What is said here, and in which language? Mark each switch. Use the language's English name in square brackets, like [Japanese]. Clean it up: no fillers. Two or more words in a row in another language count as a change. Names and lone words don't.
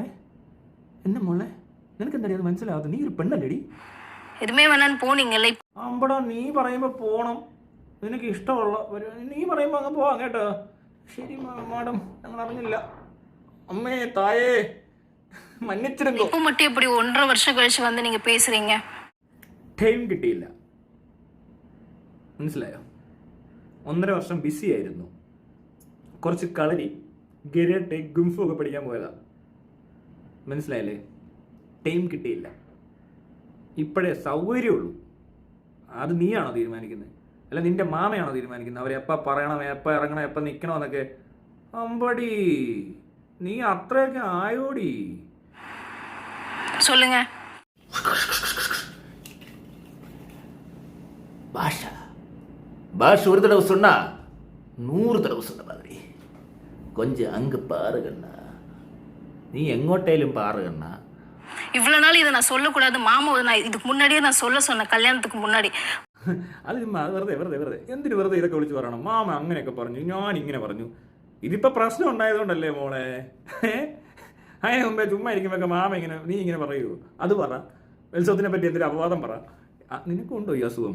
[Malayalam] എന്നെ മോളെ, നിനക്ക് എന്താ അത് മനസ്സിലാവാത്ത? നീ ഒരു പെണ്ണല്ലേടി? എതുമേ വേണാൻ പോണീങ്ങല്ലേ? അമ്പടാ, നീ പറയുമ്പോൾ പോണം, നിനക്ക് ഇഷ്ടമുള്ള നീ പറയുമ്പോൾ അങ്ങ് പോവാം കേട്ടോ. ശരി മാഡം, ഞങ്ങൾ അറിഞ്ഞില്ല. [Tamil] அம்மே தாயே மன்னிச்சிடுங்க. இப்போ மட்டும் எப்படி 1.5 வருஷம் கழிச்சு வந்து நீங்க பேசுறீங்க? [Malayalam] ടൈം കിട്ടിയില്ല, മനസ്സിലായോ? 1.5 വർഷം ബിസി ആയിരുന്നു, കുറച്ച് കളരി ഗരട്ടെ ഗുംഫു ഒക്കെ പഠിക്കാൻ പോയതാ, മനസ്സിലായില്ലേ? ടൈം കിട്ടിയില്ല. ഇപ്പോഴേ സൗകര്യമുള്ളൂ. അത് നീയാണോ തീരുമാനിക്കുന്നത്? അല്ല നിന്റെ മാമയാണോ തീരുമാനിക്കുന്നത് അവരെപ്പോൾ പറയണം, എപ്പോൾ ഇറങ്ങണം, എപ്പോൾ നിൽക്കണമെന്നൊക്കെ? അമ്പടി, നീ അത്രയൊക്കെ ആയോടി? [Tamil] சொல்லுங்க. பாஷா ஒரு தடவை சொன்னா 100 தடவை சொன்ன மாதிரி. கொஞ்சம் அங்கே பாருங்கண்ணா, நீ எங்கோட்டையிலும் பாருங்கண்ணா. இவ்வளவு நாள் இதை நான் சொல்லக்கூடாது மாமா, நான் இதுக்கு முன்னாடியே நான் சொன்னேன் கல்யாணத்துக்கு മുന്നാടി. [Malayalam] അത് വെറുതെ എന്തിനു വെറുതെ ഇതൊക്കെ വിളിച്ച് പറയണം? മാമ അങ്ങനെയൊക്കെ പറഞ്ഞു, ഞാൻ ഇങ്ങനെ പറഞ്ഞു. ഇതിപ്പോൾ പ്രശ്നം ഉണ്ടായതുകൊണ്ടല്ലേ മോളെ? അതിന് മുമ്പേ ചുമ്മാ ഇരിക്കുമ്പോൾ മാമ ഇങ്ങനെ നീ ഇങ്ങനെ പറയൂ? അത് പറ. ഉത്സവത്തിനെ പറ്റി എന്തൊരു അപവാദം പറ. നിനക്കുണ്ടോ ഈ അസുഖം?